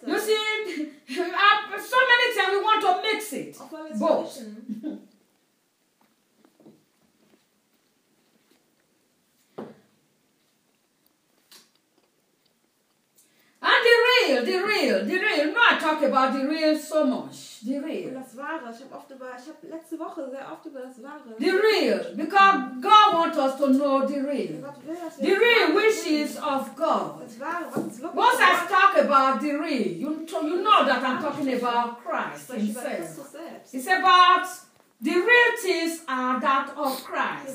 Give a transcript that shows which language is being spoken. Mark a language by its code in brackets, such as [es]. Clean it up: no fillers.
[en] You see, so many times we want to mix it. Both. And the real. No, I talk about the real so much. The real. [de] Das Wahre. Ich hab letzte Woche sehr oft über das Wahre. [en] The real. Because God wants us to know the real. The real wishes of God. [de] Das Wahre, [en] was once I talk about the real, you know that I'm talking about Christ himself. It's about the real things are that of Christ.